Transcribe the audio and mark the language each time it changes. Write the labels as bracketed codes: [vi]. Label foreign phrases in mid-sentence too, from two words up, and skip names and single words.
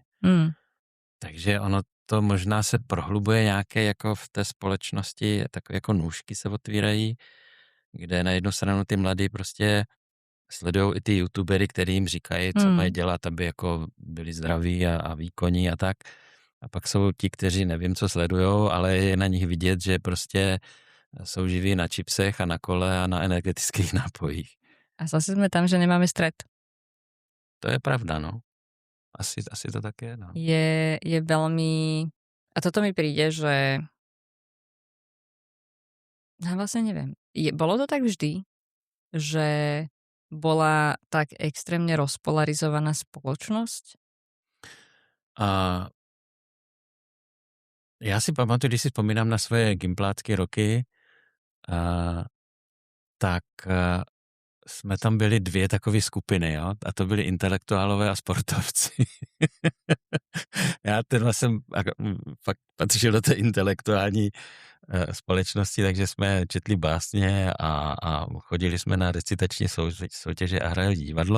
[cs] Takže ono to možná se prohlubuje nějaké jako v té společnosti, takové jako nůžky se otvírají, kde na jednu stranu ty mladí prostě sledují i ty youtubery, který jim říkají, co mají dělat, aby jako byli zdraví a výkonní a tak. A pak jsou ti, kteří nevím, co sledujou, ale je na nich vidět, že prostě jsou živí na čipsech a na kole a na energetických nápojích. A zase jsme tam, že nemáme stret. To je pravda, no. Asi to tak je, no. [sk] Je veľmi... A toto mi príde, že... Ja vlastne neviem. Bolo to tak vždy, že bola tak extrémne rozpolarizovaná spoločnosť? [cs] Já si pamatuju, když si vzpomínám na svoje gimplácké roky, tak jsme tam byli dvě takové skupiny, jo? A to byli intelektuálové a sportovci. Já tenhle jsem fakt patřil do té intelektuální společnosti, takže jsme četli básně a chodili jsme na recitační soutěže a hráli divadlo.